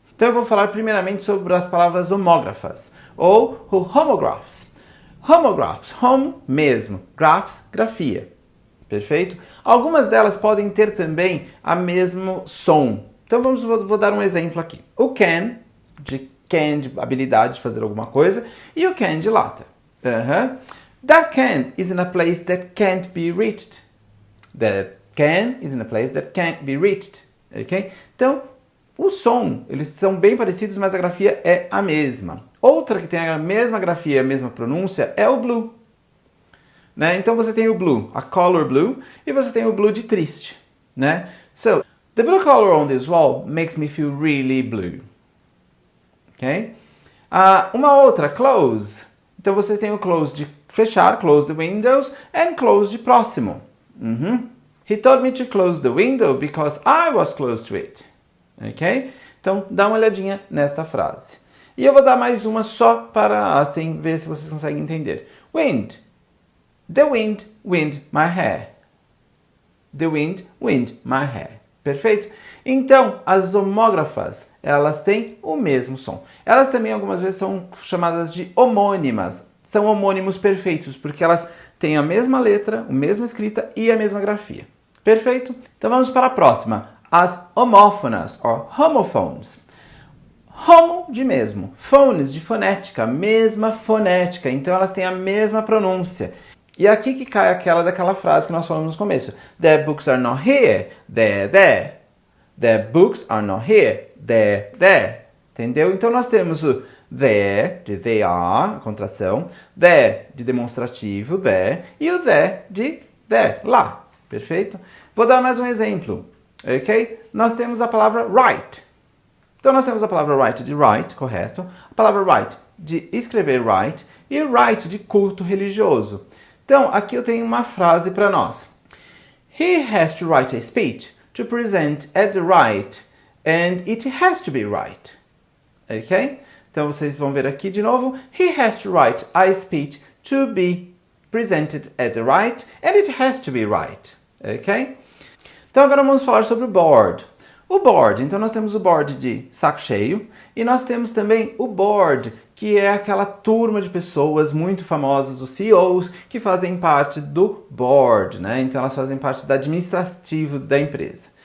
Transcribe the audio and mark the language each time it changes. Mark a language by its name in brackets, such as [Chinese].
[Portuguese] Então eu vou falar primeiramente sobre as palavras homógrafas, ou homographs. Homographs, home mesmo, graphs, grafia. Perfeito? Algumas delas podem ter também o mesmo som. Então vou dar um exemplo aqui. O can, de habilidade de fazer alguma coisa, e o can de lata. [English] That can is in a place that can't be reached. That can is in a place that can't be reached. Okay? [Portuguese] Então, o som, eles são bem parecidos, mas a grafia é a mesma. Outra que tem a mesma grafia e a mesma pronúncia é o blue. Né? Então você tem o blue, [English] a color blue, [Portuguese] e você tem o blue de triste. Né? [English] So, the blue color on this wall makes me feel really blue. [Portuguese] Okay? Uma outra, close. Então você tem o close de fechar, [English] close the windows, [Portuguese] and close de próximo. [English] He told me to close the window because I was close to it. Ok? [Portuguese] Então, dá uma olhadinha nesta frase. E eu vou dar mais uma só para, assim, ver se vocês conseguem entender. [English] Wind. The wind, wind my hair. The wind, wind my hair. Perfeito? [Portuguese] Então, as homógrafas, elas têm o mesmo som. Elas também, algumas vezes, são chamadas de homônimas. São homônimos perfeitos, porque elas têm a mesma letra, a mesma escrita e a mesma grafia. Perfeito? Então vamos para a próxima. As homófonas, ou homophones. Homo de mesmo, phones de fonética, mesma fonética. Então elas têm a mesma pronúncia. E aqui que cai daquela frase que nós falamos no começo. [English] The books are not here, they're there. The books are not here, they're there. [Portuguese] Entendeu? Então nós temos o there, de they are, a contração, there, de demonstrativo, there, e o there, de there, lá. Perfeito? Vou dar mais um exemplo, ok? Nós temos a palavra write. Então, nós temos a palavra write de write, correto? A palavra write de escrever write, e write de culto religioso. Então, aqui eu tenho uma frase para nós. [English] He has to write a speech to present at the right, and it has to be right. Ok? [Portuguese] Então, vocês vão ver aqui de novo. [English] He has to write a speech to be presented at the right, and it has to be right. Ok? [Portuguese] Então, agora vamos falar sobre o board. O board, então nós temos o board de saco cheio, e nós temos também o board, que é aquela turma de pessoas muito famosas, os CEOs, que fazem parte do board, né? Então, elas fazem parte do administrativo da empresa.